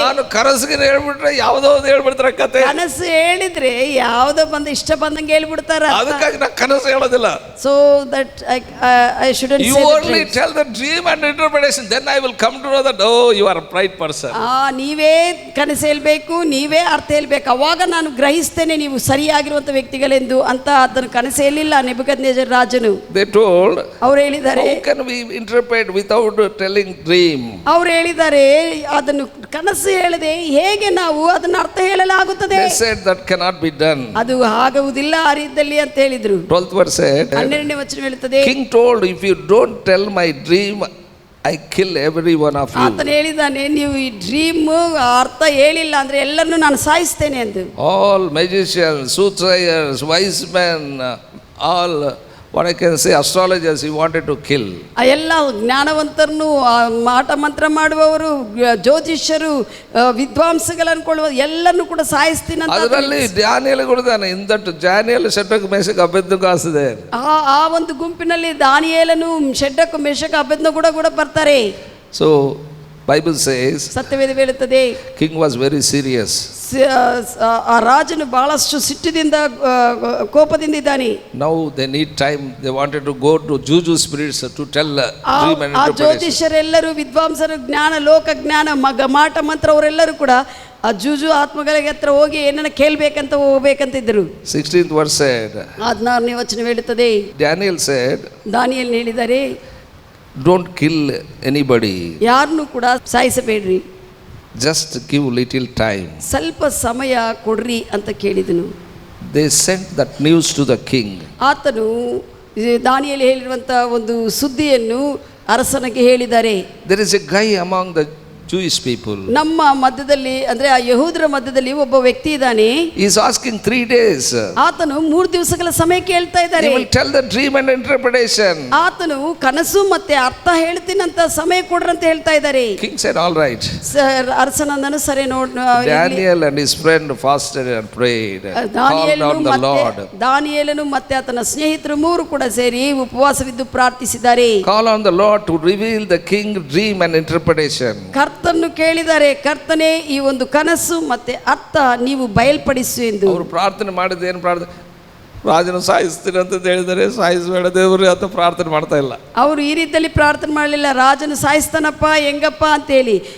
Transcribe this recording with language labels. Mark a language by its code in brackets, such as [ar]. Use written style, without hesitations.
[kn] ನಾನು ಕನಸಿಗೆ ಹೇಳ್ಬಿಟ್ರೆ ಯಾವುದೋ ಒಂದು ಹೇಳ್ಬಿಡ್ತಾರೆ ಕತೆ. ಕನಸು ಹೇಳಿದ್ರೆ ಯಾವುದೋ ಬಂದು ಇಷ್ಟ ಬಂದಂಗೆ ಹೇಳ್ಬಿಡ್ತಾರ. ಅದಕ್ಕಾಗಿ ನಾನು ಕನಸು ಹೇಳೋದಿಲ್ಲ. [en] So that I shouldn't say you only tell the dream and interpretation, then I will come to know that oh you are a right person. [kn] ನೀವೇ ಕನಸು ಹೇಳ್ಬೇಕು, ನೀವೇ ಅರ್ಥ ಹೇಳ್ಬೇಕು, ಅವಾಗ ನಾನು ಗ್ರಹಿಸ್ತೇನೆ ನೀವು ಸರಿಯಾಗಿರುವಂತ ವ್ಯಕ್ತಿಗಳೆಂದು ಅಂತ ಅದನ್ನು ಕನಸು ಹೇಳಿಲ್ಲ ನೆಬೂಕದ್ನೆಚ್ಚರ್ ರಾಜನು. [en] They told, [kn] ಅವರು ಹೇಳಿದ್ದಾರೆ, [en] how can we interpret without telling dream? [kn] ಅವರು ಹೇಳಿದ್ದಾರೆ, ಅದನ್ನು ಕನಸು ಹೇಳದೆ ಹೇಗೆ ನಾವು ಅದನ್ನು ಅರ್ಥ ಹೇಳಲಾಗುತ್ತದೆ? [en] They said that cannot be done. [kn] ಅದು ಆಗುವುದಿಲ್ಲ ಆ ರೀತಿಯಲ್ಲಿ ಅಂತ ಹೇಳಿದ್ರು. [en] 12th verse said, [kn] 12ನೇ ವಚನ ಹೇಳುತ್ತದೆ, [en] king told, if you don't tell my dream I kill every one of you. [kn] ಆತನು ಹೇಳಿದಾನೆ, ನೀವು ಈ ಡ್ರೀಮ್ ಅರ್ಥ ಹೇಳಿಲ್ಲ ಅಂದ್ರೆ ಎಲ್ಲರನ್ನೂ ನಾನು ಸಾಯಿಸ್ತೇನೆ ಎಂದು. [en] All magicians, soothsayers, wise men, all what I can say astrologers he wanted to kill. [kn] ಆ ಎಲ್ಲ ಜ್ಞಾನವಂತರನ್ನು, ಮಾಟ ಮಂತ್ರ ಮಾಡುವವರು, ಜ್ಯೋತಿಷ್ಯರು, ವಿದ್ವಾಂಸಗಳು ಅನ್ಕೊಳ್ಳುವ ಎಲ್ಲರನ್ನು ಕೂಡ ಸಾಯಿಸ್ತೀನಿ ಅಂತ. ಅದರಲ್ಲಿ ದಾನಿಯೇಲ್ ಕೊಡ್ತಾನೆ, [en] in that Daniel, Shadrach, Meshach, Abednego are there. [kn] ಆ ಒಂದು ಗುಂಪಿನಲ್ಲಿ ದಾನಿಯೇಲನು, ಶೆಡ್ರಕ್, ಮೆಷಕ್, ಅಬೇದ್ನೆಗೋ ಕೂಡ ಬರ್ತಾರೆ. [en] So Bible says [kn] ಸತ್ಯವೇದ ಹೇಳುತ್ತದೆ, [en] king was very serious. [kn] ಆ ರಾಜನು ಬಹಳಷ್ಟು ಸಿಟ್ಟಿನಿಂದ, ಕೋಪದಿಂದ ಇದ್ದಾನೆ. [en] Now they need time, they wanted to go to juju spirits to tell dream and [kn] ಆ [en] interpretation. [kn] ಜ್ಯೋತಿಷ್ಯರೆಲ್ಲರೂ, ವಿದ್ವಾಂಸರು, ಜ್ಞಾನ, ಲೋಕ ಜ್ಞಾನ, ಮಾಟ ಮಂತ್ರ ಅವರೆಲ್ಲರೂ ಕೂಡ ಆ ಜೂಜು ಆತ್ಮಗಳಿಗೆ ಹತ್ರ ಹೋಗಿ ಏನನ್ನ ಕೇಳ್ಬೇಕಂತ ಹೋಗ್ಬೇಕಂತಿದ್ರು. [en] 16th verse said, [kn] 16ನೇ ವಚನ ಹೇಳುತ್ತದೆ, [en] Daniel said, [kn] ದಾನಿಯೇಲ್ ಹೇಳಿದ್ದಾರೆ, [en] don't kill anybody, [kn] ಯಾರನ್ನು ಕೂಡ ಸಾಯಿಸಬೇಡ್ರಿ, [en] just give little time. [kn] ಸ್ವಲ್ಪ ಸಮಯ ಕೊಡ್ರಿ ಅಂತ ಕೇಳಿದನು. [en] They sent that news to the king. [kn] ಆತನು ದಾನಿಯೇಲ್ ಹೇಳಿರುವಂತ ಒಂದು ಸುದ್ದಿಯನ್ನು ಅರಸನಿಗೆ ಹೇಳಿದ್ದಾರೆ. [en] There is a guy among the Jewish people. [kn] ನಮ್ಮ ಮಧ್ಯದಲ್ಲಿ, ಅಂದ್ರೆ ಆ ಯಹೂದರ ಮಧ್ಯದಲ್ಲಿ ಒಬ್ಬ ವ್ಯಕ್ತಿ ಇದ್ದಾನೆ. [en] He is asking 3 days. [kn] ಆತನು 3 ದಿವಸಗಳ ಸಮಯ ಕೇಳ್ತಾ ಇದ್ದಾರೆ. [en] He will tell the dream and interpretation. [kn] ಆತನು ಕನಸು ಮತ್ತೆ ಅರ್ಥ ಹೇಳ್ತೀನಂತ ಸಮಯ ಕೊಡ್ರಂತ ಹೇಳ್ತಾ ಇದ್ದಾರೆ. [en] King said, all right. [kn] ಅರಸನಂದನು ಸರಿ [en] Daniel and his friend fasted and prayed. Called on the Lord. [kn] ದಾನಿಯೇಲನು ಮತ್ತೆ ಆತನ ಸ್ನೇಹಿತರು 3 ಕೂಡ ಸೇರಿ ಉಪವಾಸವಿದ್ದು ಪ್ರಾರ್ಥಿಸಿದ್ದಾರೆ. [en] Call on the Lord to reveal the king dream and interpretation. [kn] ಕರ್ತನ್ನು ಕೇಳಿದ್ದಾರೆ, ಕರ್ತನೇ ಈ ಒಂದು ಕನಸು ಮತ್ತೆ ಅರ್ಥ ನೀವು ಬಯಲ್ಪಡಿಸು ಎಂದು. ಅವರು ಪ್ರಾರ್ಥನೆ ಮಾಡಿದ ಏನು ಪ್ರಾರ್ಥನೆ? ರಾಜನ ಸಾಯಿಸ್ತೀನಿ ಅಂತ ಹೇಳಿದರೆ, ಸಾಯಿಸಬೇಡ ದೇವರು ಅಂತ ಪ್ರಾರ್ಥನೆ ಮಾಡ್ತಾ ಇಲ್ಲ. ಅವರು ಈ ರೀತಿಯಲ್ಲಿ ಪ್ರಾರ್ಥನೆ ಮಾಡಲಿಲ್ಲ, ರಾಜನು ಸಾಯಿಸ್ತಾನಪ್ಪ ಹೆಂಗಪ್ಪ ಅಂತ ಹೇಳಿ.